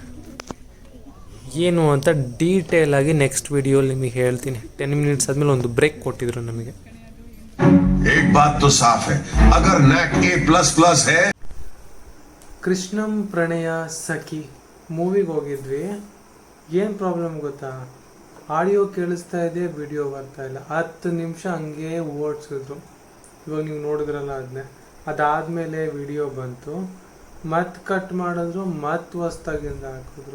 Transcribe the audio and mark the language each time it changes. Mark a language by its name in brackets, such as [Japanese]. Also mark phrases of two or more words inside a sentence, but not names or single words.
[Kannada] ಏನು ಅಂತ ಡೀಟೇಲ್ ಆಗಿ ನೆಕ್ಸ್ಟ್ ವಿಡಿಯೋಲಿ ನಿಮಗೆ ಹೇಳ್ತೀನಿ. 10 ಮಿನಿಟ್ಸ್ ಆದಮೇಲೆ ಒಂದು ಬ್ರೇಕ್ ಕೊಟ್ಟಿದ್ರು ನಮಗೆ. [Hindi] एक बात तो साफ है, अगर नेक A++ है. [Kannada] ಕೃಷ್ಣಂ ಪ್ರಣಯ ಸಖಿ ಮೂವಿಗೆ ಹೋಗಿದ್ವಿ. ಏನು ಪ್ರಾಬ್ಲಮ್ ಗೊತ್ತಾ, ಆಡಿಯೋ ಕೇಳಿಸ್ತಾ ಇದೆ, ವಿಡಿಯೋ ಬರ್ತಾ ಇಲ್ಲ. 10 ನಿಮಿಷ ಹಂಗೆ ಓಡಿಸಿದ್ರು. ಇವಾಗ ನೀವು ನೋಡಿದ್ರಲ್ಲ ಅದನ್ನೇ. ಅದಾದಮೇಲೆ ವಿಡಿಯೋ ಬಂತು, ಮತ್ತೆ ಕಟ್ ಮಾಡಿದ್ರು, ಮತ್ತೆ ಹೊಸ್ದಾಗಿಂದ ಹಾಕಿದ್ರು.